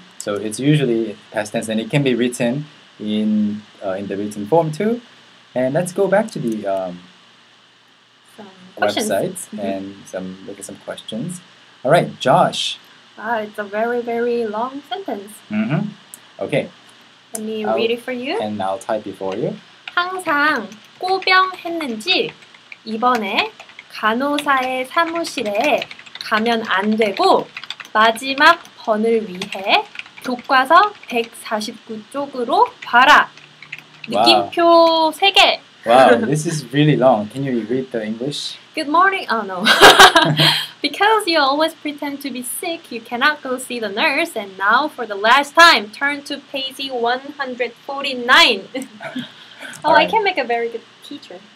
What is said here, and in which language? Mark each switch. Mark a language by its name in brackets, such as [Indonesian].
[English] So it's usually past tense, and it can be written in the written form too. And let's go back to the Some questions. website and look at some questions. All right, Josh. It's a very, very long sentence. Okay, Let me I'll- read it for you. and I'll type it for you. [Korean] 항상 꼬병했는지 이번에 간호사의 사무실에 가면 안 되고 마지막 번을 위해 교과서 149쪽으로 봐라. [English] Wow. [Korean] 느낌표 3개. [English] Wow, this is really long. Can you read the English? Good morning. Oh no. Because you always pretend to be sick, you cannot go see the nurse. And now, for the last time, turn to page 149. I Alright. can make a very good teacher.